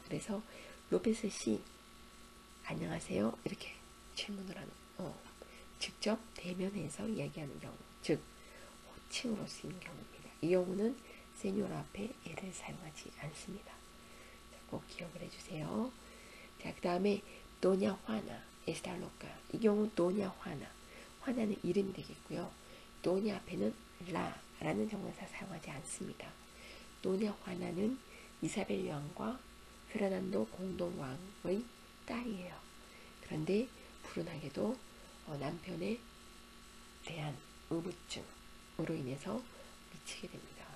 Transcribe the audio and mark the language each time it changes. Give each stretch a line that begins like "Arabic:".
Korean: 그래서 로페스 씨 안녕하세요 이렇게 질문을 하는 직접 대면해서 이야기하는 경우, 즉 호칭으로 쓰이는 경우입니다. 이 경우는 señor 앞에 에를 사용하지 않습니다. 자, 꼭 기억을 해주세요. 자, 그 다음에
Spanish: doña Juana está loca.
Korean: 이 경우 doña Juana, 화나는 이름이 되겠고요. doña 앞에는 라라는 정관사 사용하지 않습니다. doña Juana는 이사벨 여왕과 페르난도 공동왕의 딸이에요. 그런데 불운하게도 남편에 대한 의부증으로 인해서 미치게 됩니다.